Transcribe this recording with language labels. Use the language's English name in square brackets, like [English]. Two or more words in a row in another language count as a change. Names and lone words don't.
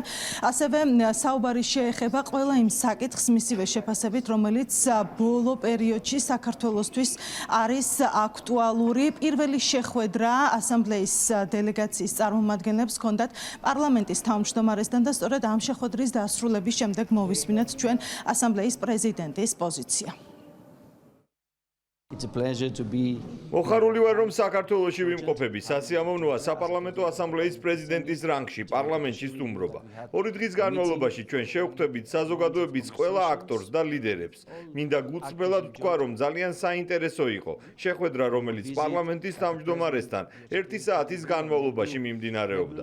[Georgian] ასევე საუბარი შეეხება ყველა იმ საკითხს მისივე შეფასებით, რომელიც ბოლო პერიოდში საქართველოსთვის არის აქტუალური. პირველი შეხვედრა ასამბლეის დელეგაციის წარმომადგენლებს ჰქონდათ პარლამენტის თავმჯდომარესთან და სწორედ ამ შეხვედრის დასრულების შემდეგ მოვისმინეთ ჩვენ ასამბლეის პრეზიდენტის პოზიცია. [English] It's a pleasure to be [Georgian] მოხარული ვარ, რომ საქართველოში ვიმყოფები. სასიამოვნოა საპარლამენტო ასამბლეის პრეზიდენტის რანგში პარლამენტში სტუმრობა. 2 დღის განმავლობაში ჩვენ შევხვდებით საზოგადოების ყველა აქტორს და ლიდერებს. მინდა გულწრფელად ვთქვა, რომ ძალიან საინტერესო იყო შეხვედრა, რომელიც პარლამენტის თავმჯდომარესთან 1 საათის განმავლობაში მიმდინარეობდა.